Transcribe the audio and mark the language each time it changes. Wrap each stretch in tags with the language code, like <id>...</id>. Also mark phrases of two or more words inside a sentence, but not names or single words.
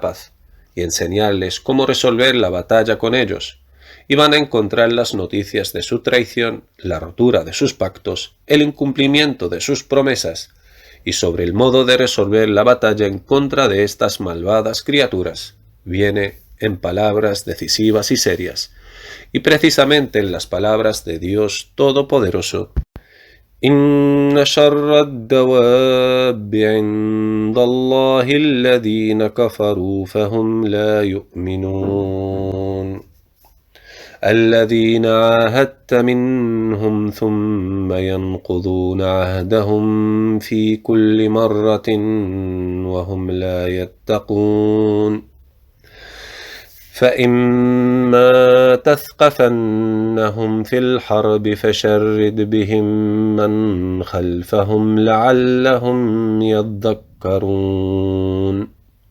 <es>paz y enseñarles cómo resolver la batalla con ellos, y van a encontrar las noticias de su traición, la rotura de sus pactos, el incumplimiento de sus promesas, y sobre el modo de resolver la batalla en contra de estas malvadas criaturas, viene en palabras decisivas y serias, y precisamente en las palabras de Dios Todopoderoso.</es> <ar>إن شر الدواب عند الله الذين كفروا فهم لا يؤمنون. الذين عاهدت منهم ثم ينقضون عهدهم في كل مرة وهم لا يتقون فإما تثقفنهم في الحرب فشرد بهم من خلفهم لعلهم يذكرون</ar>